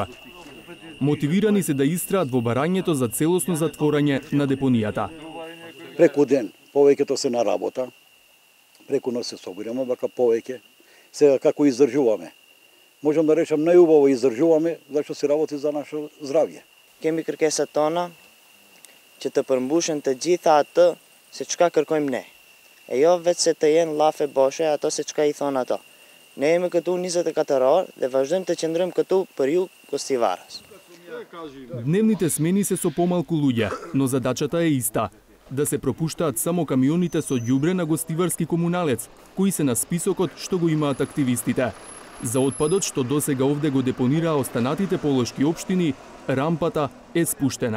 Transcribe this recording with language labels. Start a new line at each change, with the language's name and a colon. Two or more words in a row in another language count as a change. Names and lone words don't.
Macedonian: Мотивирани се да истраат во барањето за целосно затворање на депонијата. Преку ден повеќето се на работа, преку ноќ се собираме, вака повеќе. Сега како издржуваме? Можам да речам најубаво издржуваме, зашто се работи за наше здравје.
Albanian: Kemi kërkesat tona që të përmbushen të gjitha atë se çka kërkojmë ne. E jo vetë se të jenë llafe boshe ato se çka I thonë ato. Ne jemi këtu 24 orë dhe vazhdojmë të qëndrojmë këtu për ju Gostivarës.
Macedonian: Дневните смени се со помалку луѓе, но задачата е иста. Да се пропуштаат само камионите со ѓубре на Гостиварски комуналец, кои се на списокот што го имаат активистите. За отпадот што досега овде го депонираа останатите полошки општини, рампата е спуштена.